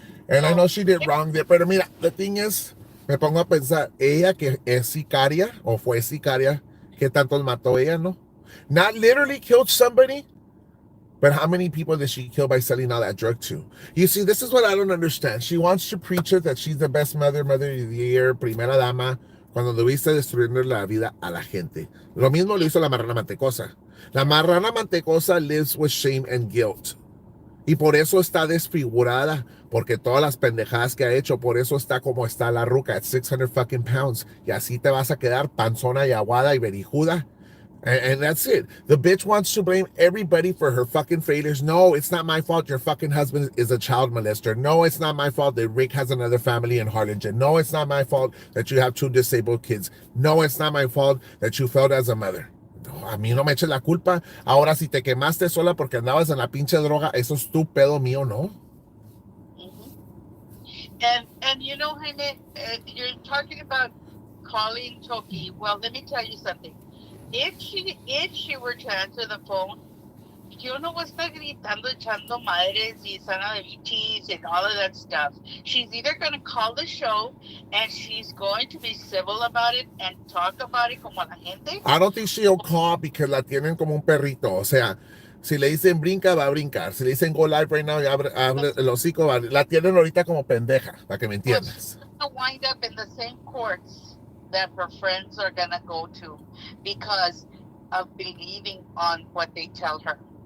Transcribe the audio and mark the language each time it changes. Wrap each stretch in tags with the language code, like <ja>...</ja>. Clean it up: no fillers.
<en>And I know she did wrong there,</en> <es>pero mira,</es> <en>the thing is,</en> <es>me pongo a pensar, ella que es sicaria, o fue sicaria, que tantos mató ella, ¿no?</es> <en>Not literally killed somebody, but how many people did she kill by selling all that drug to? You see, this is what I don't understand. She wants to preach it that she's the best mother of the year,</en> <es>primera dama, cuando debiste destruyendo la vida a la gente. Lo mismo lo hizo la marrana mantecosa.</es> <en>La marrana mantecosa lives with shame and guilt.</en> <es>Y por eso está desfigurada, porque todas las pendejadas que ha hecho, por eso está como está la ruca,</es> <en>at 600 fucking pounds.</en> <es>Y así te vas a quedar panzona y aguada y berijuda.</es> <en>And that's it. The bitch wants to blame everybody for her fucking failures. No, it's not my fault your fucking husband is a child molester. No, it's not my fault that Rick has another family in Harlingen. No, it's not my fault that you have 2 disabled kids. No, it's not my fault that you failed as a mother.</en> <es>No, a mí no me eches la culpa. Ahora, si te quemaste sola porque andabas en la pinche droga, eso es tu pedo, mío, no. Mm-hmm.</es> <en>And Jaime, you're talking about calling Chokey. Well, let me tell you something. If she were to answer the phone,</en> <es>yo no voy a estar gritando, echando madres y sana de bichis</es> <en>and all of that stuff. She's either going to call the show and she's going to be civil about it and talk about it</en> <es>como la gente.</es> <en>I don't think she'll call because</en> <es>la tienen como un perrito. O sea, si le dicen brinca, va a brincar. Si le dicen</es> <en>go live right now</en> <es>y abre el hocico, la tienen ahorita como pendeja, para que me entiendas.</es> <en>She's going to wind up in the same courts that her friends are going to go to because of believing on what they tell her.</en>